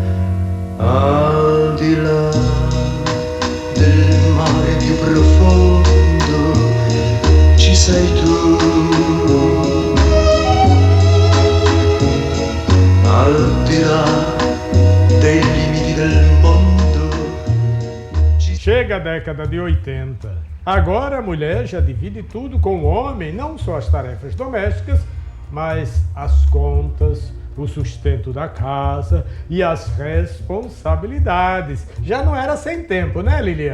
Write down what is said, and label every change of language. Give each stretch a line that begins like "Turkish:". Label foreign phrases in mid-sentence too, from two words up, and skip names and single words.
Italian: Al di là del mare più profondo, ci sei tu. Al di là dei limiti del mondo.
Portuguese: Chega a década de 80. Agora a mulher já divide tudo com o homem, não só as tarefas domésticas, mas as contas, o sustento da casa e as responsabilidades. Já não era sem tempo, né, Lilian?